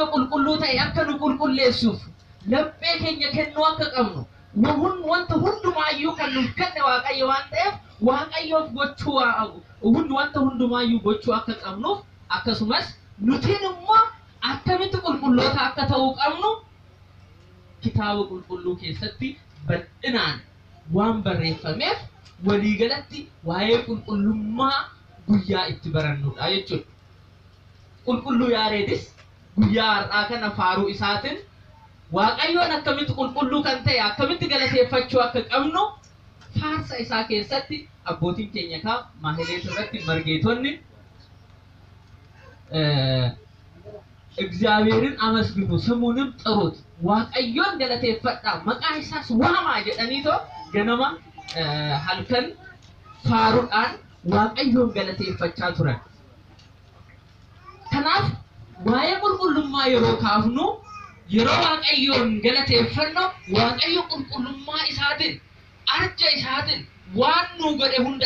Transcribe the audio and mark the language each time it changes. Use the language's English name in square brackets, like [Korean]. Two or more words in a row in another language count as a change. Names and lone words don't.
[Oromo] qulqulluu ta'e akka nu qulqulleessuuf laphee keenya kennuu akka qabnu wanta hundumaayyuu kan nuuf kenne waaqayyo waan ta'eef waaqayyoof gochuu wanta hundumaayyuu gochuu akka qabnuuf akkasumas nutiin immoo akkamitti qulqulloota akka ta'uu qabnu kitaaba qulqulluu keessatti bal'inaan waan barreeffameef waliigalatti waa'ee qulqullummaa guyyaa itti barannudha jechuudha. Qulqulluu yaareedis guyyaa har'aa kana faaruu isaatiin waaqayyoon akkamitti qulqulluu kan ta'e akkamitti galateeffachuu akka qabnu faarsa isaa keessatti abbootiin keenya kaa maahilee irratti margeetonni [Amharic] እግዚአብሔርን አመስግኑ ስሙንም ጥሩት [Oromo] waaqayyoon galateeffadhaa maqaa isaas waamaa jedhaniitoo ganama halkan faaruudhaan waaqayyoon galateeffachaa turan. Kanaaf waa'ee qulqullummaa yeroo kaafnu yeroo waaqayyoon galateeffannu waaqayyo qulqullummaa isaatiin arja isaatiin waan nu godhe hunda